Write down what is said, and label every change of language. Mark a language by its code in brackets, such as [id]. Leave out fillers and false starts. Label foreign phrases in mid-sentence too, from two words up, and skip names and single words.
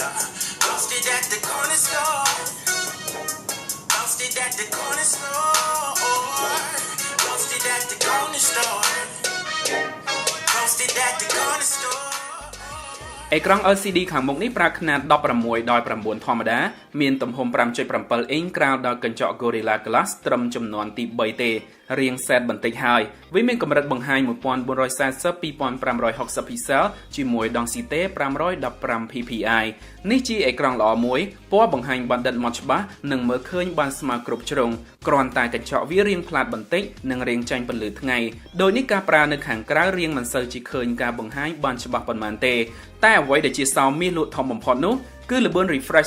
[en] Lost it at the corner store. Lost it at the corner store. Lost it at the corner store. Lost it at the corner store. [km] អេក្រង់ LCD ខាងមុខនេះប្រើຂະຫນាត16ដោយ9ធម្មតាមានទំហំ 5.7 អ៊ីងក្រៅដល់កញ្ចក់ Gorilla Glass ត្រឹមចំនួនទី3ទេរៀងសែតបន្តិចហើយវាមានកម្រិតបង្ហាញ 1440-2560 pixel ជាមួយ density 515 ppi នេះជាអេក្រង់ល្អមួយពណ៌បង្ហាញបណ្ឌិតម៉ត់ច្បាស់និងមើលឃើញបានស្មើគ្រប់ជ្រុងគ្រាន់តែកញ្ចក់វារាងផ្លាតបន្តិចនិងរាងចាញ់ពន្លឺថ្ងៃដោយនេះការប្រើនៅខាងក្រៅរាងមិនសូវជាឃើញការបង្ហាញបានច្បាស់ប៉ុន្មានទេតែអ្វីដែលជាសោមមាសលក់ធំបំផុតនោះគឺល្បឿន refresh